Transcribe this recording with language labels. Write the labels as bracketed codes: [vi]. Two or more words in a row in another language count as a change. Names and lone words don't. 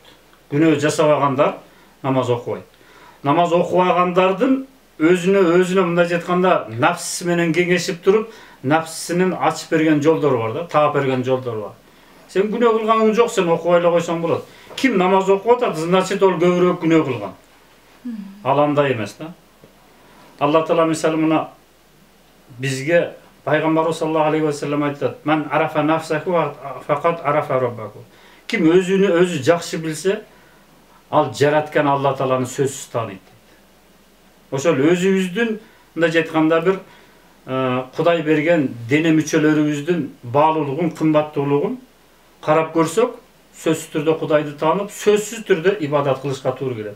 [ky] Күнөө жасабагандар намаз окубайт. Намаз окубагандардын өзүнө мындай айтканда нафсisi менен кеңешип туруп, нафсисинин ачып берген жолдору бар да, таап берген жолдору бар. Сен күнөө кылганың жок, сен окубай эле койсоң болот. Ким намаз окуп атат, значит ол көбүрөөк күнөө кылган. Ал андай эмес да. Алла Таала мисалы мына бизге Пайгамбар [ar] صلى الله عليه وسلم [ky] айтат: [ar] "من عرف نفسه فقد عرف ربه." [ky] Ким өзүнү өзү жакшы билсе, ал жараткан Алла Тааланы сөзсүз тааныйт. Ошол өзүбүздүн мындай айтканда бир Кудай берген дене мүчөлөрүбүздүн баалуулугун, кымбаттуулугун карап көрсөк, сөзсүз түрдө Кудайды таанып, сөзсүз түрдө ибадат кылышка туура келет.